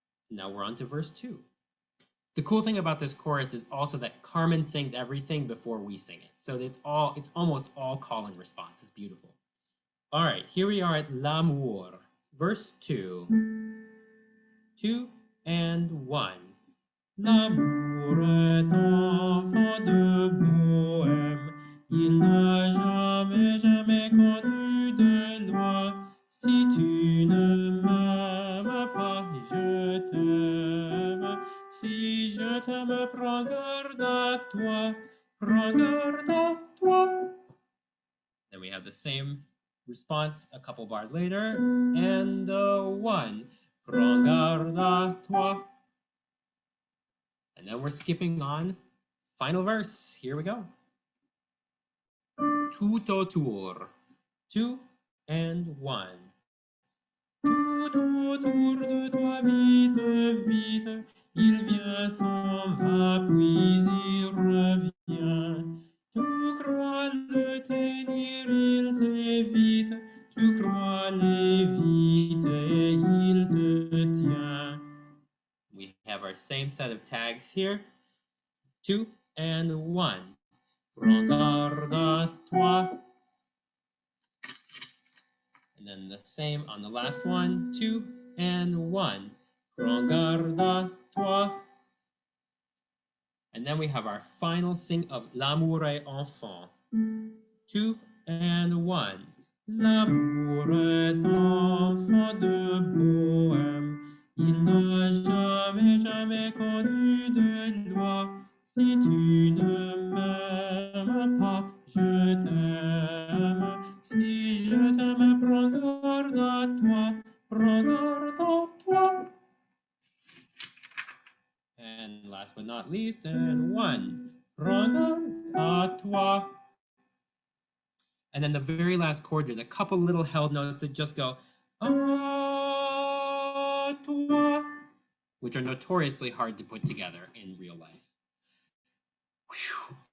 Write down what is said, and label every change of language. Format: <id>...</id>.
<en>Now we're on to verse 2. The cool thing about this chorus is also that Carmen sings everything before we sing it. So it's almost all call and response. It's beautiful. All right, here we are at L'amour. Verse 2. 2 and 1.</en> <fr>L'amour est enfant de bohème. Il n'a jamais connu de loi. Si tu ne m'aimes pas, je t'aime. Si je t'aime, prends garde à toi. Prends garde à toi.</fr> <en>Then we have the same response a couple bars later.</en> <fr>And 1. Prends garde à toi.</fr> <en>And then we're skipping on. Final verse. Here we go. Tout autour. 2 and 1.</en> <fr>Tout autour de toi, vite, vite. Il vient, s'en va, puis il revient. Tu crois le tenir, il t'évite. Tu crois l'éviter, il te tient.</fr> <en>We have our same set of tags here. 2 and 1.</en> <fr>Prends garde à toi.</fr> <en>And then the same on the last one.</en> <fr>2 and 1. Prends garde à toi.</fr> <en>And then we have our final sing of L'amour est enfant. 2 and 1.</en> <fr>L'amour est enfant de bohème. Il n'a jamais connu de loi. Si tu ne m'aimes pas, je t'aime. Si je t'aime, prends garde à toi. Prends garde à toi.</fr> <en>And last but not least, and 1. Prends garde à toi. And then the very last chord, there's a couple little held notes that just go, à toi, which are notoriously hard to put together in real life. Whew.</en>